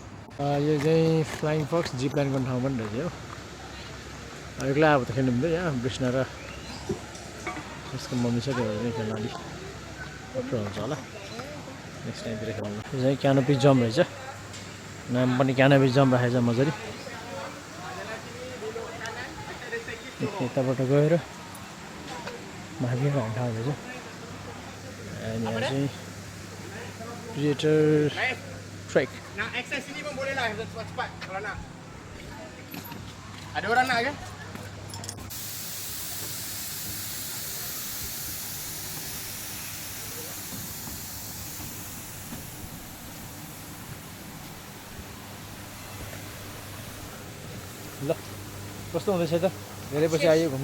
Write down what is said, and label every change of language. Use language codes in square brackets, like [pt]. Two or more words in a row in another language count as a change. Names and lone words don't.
[ne] यो चाहिँ [en] flying fox zip line [ne] गर्ने ठाउँ पनि रहेछ हो एक्लै अब त खेल्नु हुँदैन यहाँ कृष्ण र यसको मम्मी छ त्यो भएर खेल्न अलिक अप्ठ्यारो हुन्छ होला [en] next timeतिर [ne] खेल्नु यो चाहिँ [en] canopy jump [ne] रहेछ नाम पनि [en] canopy jump [ne] राखेको छ मजाले यताबाट गएर माथि हाल्ने ठाउँ रहेछ अनि यहाँ चाहिँ [en] creator trek [ms] Nak akses sini pun boleh lah cepat-cepat kalau nak. Ada orang nak ke? [ne] ल कस्तो हुँदैछ त धेरै पछि आयो घुम्न